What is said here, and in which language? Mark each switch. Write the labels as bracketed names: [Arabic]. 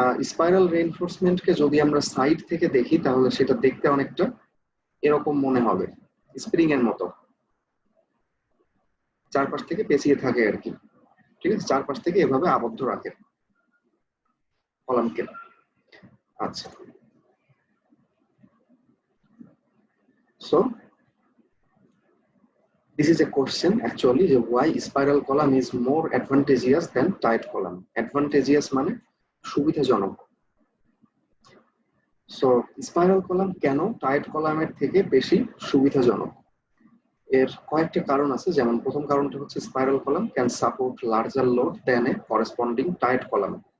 [Bangla] Spiral রেইনফোর্সমেন্টকে যদি আমরা side থেকে দেখি তাহলে সেটা দেখতে অনেকটা এরকম মনে হবে, স্প্রিং এর মতো চারপাশ থেকে পেঁচিয়ে থাকে আর কি, ঠিক আছে, চারপাশ থেকে এভাবে আবদ্ধ রাখে কলামকে। [English] আচ্ছা, so this is a question actually, why spiral column is more advantageous than tight column. [Bangla] Advantageous মানে সুবিধাজনক। সো স্পাইরাল কলাম কেন টাইট কলামের থেকে বেশি সুবিধাজনক? এর কয়েকটা কারণ আছে, যেমন প্রথম কারণটা হচ্ছে [English] Spiral column can support larger load than a corresponding tight column.